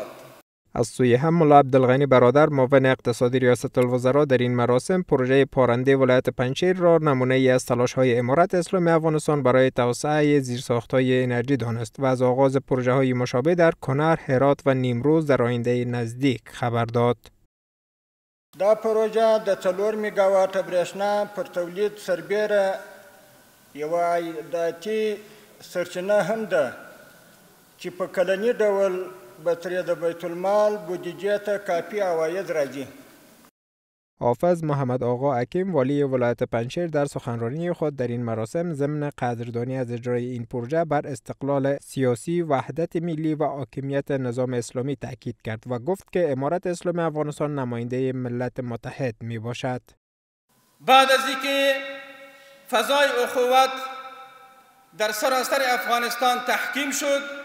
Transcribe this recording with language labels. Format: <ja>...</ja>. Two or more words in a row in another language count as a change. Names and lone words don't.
<fa>از سوی هم ملا عبدالغنی برادر معاون اقتصادی ریاست الوزراء در این مراسم پروژه پارنده ولایت پنجشیر را نمونه ای از تلاش‌های امارت اسلامی افغانستان برای توسعه زیرساخت‌های انرژی دانست و از آغاز پروژه‌های مشابه در کنر، هرات و نیمروز در آینده نزدیک خبر داد.</fa> <ps>دا پروژه د 4 میگاوات برېښنا پر تولید سربیره یوه عایداتي سرچینه هم ده چې په کلني ډول به ترې د بیت المال بودجې ته کافی عواید راځي.</ps> <fa>حافظ محمد آقا حکیم والی ولایت پنجشیر در سخنرانی خود در این مراسم ضمن قدردانی از اجرای این پروژه بر استقلال سیاسی، وحدت ملی و حاکمیت نظام اسلامی تاکید کرد و گفت که امارت اسلامی افغانستان نماینده ملت متحد می باشد. بعد از اینکه فضای اخوت در سراسر افغانستان تحکیم شد،</fa>